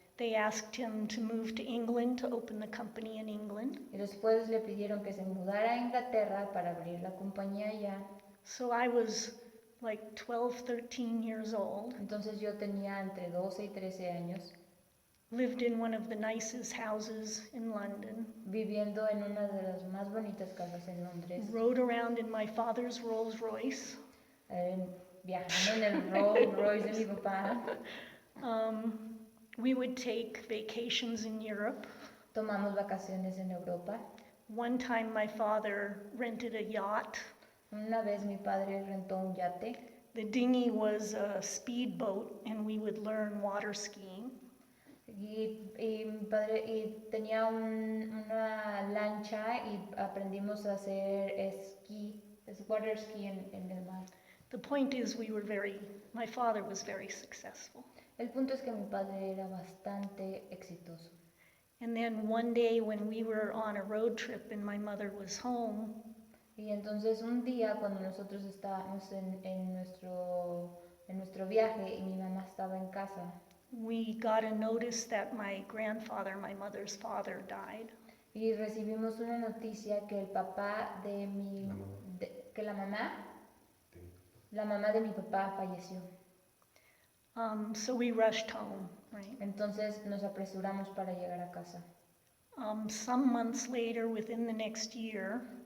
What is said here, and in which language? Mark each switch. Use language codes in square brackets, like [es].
[en] They asked him to move to England to open the company in England. [es] Y después le pidieron que se mudara a Inglaterra para abrir la compañía allá. [en] So I was like 12, 13 years old. [es] Entonces yo tenía entre 12 y 13 años. [en] Lived in one of the nicest houses in London. [es] Viviendo en una de las más bonitas casas en Londres. [en] Rode around in my father's Rolls Royce. [es] Viajando en el Rolls Royce de mi papá. [en] We would take vacations in Europe. [es] Tomamos vacaciones en Europa. [en] One time my father rented a yacht. [es] Una vez mi padre rentó un yate. [en] The dinghy was a speedboat and we would learn water skiing. [es] Y mi padre tenía una lancha y aprendimos a hacer esquí, water ski en el mar. [en] The point is my father was very successful. [es] El punto es que mi padre era bastante exitoso. [en] And then one day when we were on a road trip and my mother was home, [es] y entonces un día cuando nosotros estábamos en nuestro viaje y mi mamá estaba en casa, [en] we got a notice that my grandfather, my mother's father, died. [es] Y recibimos una noticia que el papá de que la mamá de mi papá falleció. [en] So we rushed home, right? [es] Entonces nos apresuramos para llegar a casa. [en] Some months later, within the next year,